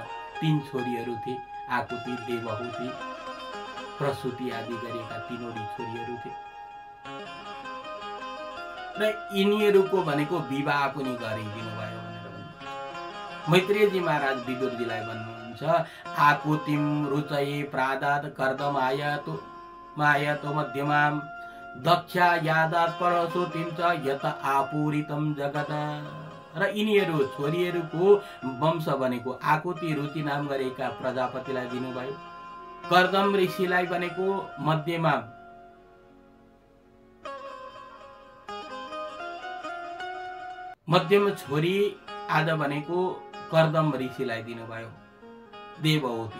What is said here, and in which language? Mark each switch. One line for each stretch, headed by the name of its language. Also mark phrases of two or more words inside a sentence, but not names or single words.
Nepali: 3 छोरीहरू थिए, आकुति, देवहुति, प्रसूति आदि गरेका 3वटी छोरीहरू थिए र यिनीहरूको भनेको विवाह पनि गरिदिनु भयो भनेर भन्नुहुन्छ। मैत्रेयजी महाराज विदुरजीलाई भन्नुहुन्छ,
Sanskrit: आकुतिम रुचये प्रादात कर्दमायतो मायतो मध्यमाम दक्षा यादात परशुतिम च यत आपूरितम जगत।
Nepali: र यिनीहरू छोरीहरूको वंश भनेको आकुति, रुचि नाम गरेका प्रजापतिलाई दिनुभयो, कर्दम ऋषिलाई भनेको मध्यम छोरी आद भनेको कर्दम ऋषिलाई दिनुभयो, देवहुति।